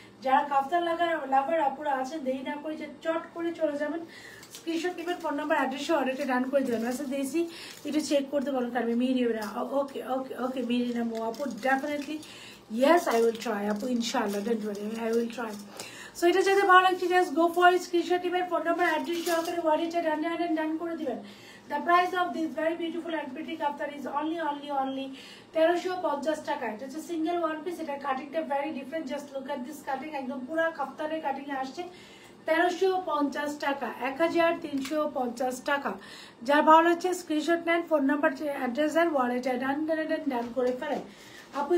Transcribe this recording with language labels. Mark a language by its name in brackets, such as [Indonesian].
[Bangla] যারা কাপ্তান লাভার আপুরা আছেন, দেরি না করে চট করে চলে যাবেন, স্ক্রিনশট নেবেন, ফোন নাম্বার অ্যাড্রেসে অর্ডারটা ডান করে দেবেন। মেসেজ দিয়েছি একটু চেক করতে বলুন, কারণ আমি মিরিনা। ওকে মিরিনা মো আপু, [English] definitely yes I will try [Bangla] আপু, ইনশাআল্লাহ, don't worry, I will try. So এটা যাতে ভালো লাগছে জাস্ট গো ফর স্ক্রিনশট নেবেন, ফোন নাম্বার অ্যাড্রেস সহকারে অর্ডারটা ডান করে দিবেন। [English] The price of this very beautiful and pretty kaftan is only 1350 টাকা। [Bangla] এটা হচ্ছে সিঙ্গেল ওয়ান পিস, এটা কাটিংটা very different. [English] just look at this cutting, [Bangla] একদম পুরো কাফতানের কাটিং এ আসছে। 1350 টাকা, 1350 টাকা। যার ভালো লাগছে স্ক্রিনশট নেন, ফোন নাম্বার অ্যাড্রেস দেন, ওয়ালেটে ডান করে ফেলেন আপু।